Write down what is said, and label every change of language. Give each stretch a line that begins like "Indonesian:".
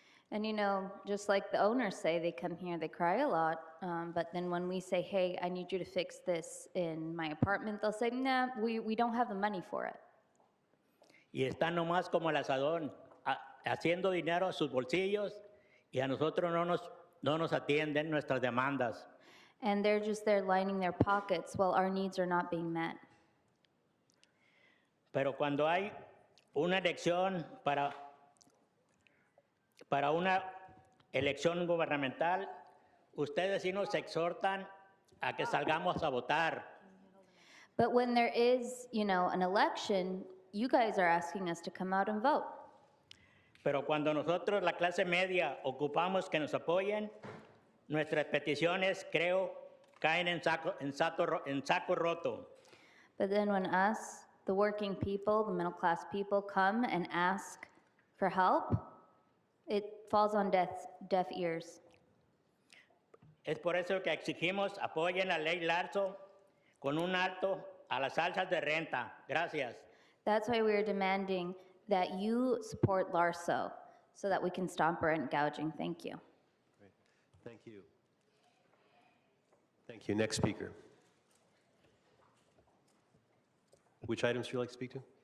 English: And you know, just like the owners say, they come here, they cry a lot. But then when we say, hey, I need you to fix this in my apartment, they'll say, nah, we don't have the money for it.
Spanish: Y están nomás como el asadón, haciendo dinero a sus bolsillos y a nosotros no nos atienden nuestras demandas.
English: And they're just there lining their pockets while our needs are not being met.
Spanish: Pero cuando hay una elección para una elección gubernamental, ustedes sí nos exhortan a que salgamos a votar.
English: But when there is, you know, an election, you guys are asking us to come out and vote.
Spanish: Pero cuando nosotros, la clase media, ocupamos que nos apoyen, nuestras peticiones, creo, caen en saco roto.
English: But then when us, the working people, the middle class people, come and ask for help, it falls on deaf ears.
Spanish: Es por eso que exigimos apoyen la ley Larzo con un alto a las alzas de renta. Gracias.
English: That's why we are demanding that you support LARSO so that we can stop rent gouging. Thank you. Great. Thank you. Thank you. Next speaker. Which items would you like to speak to?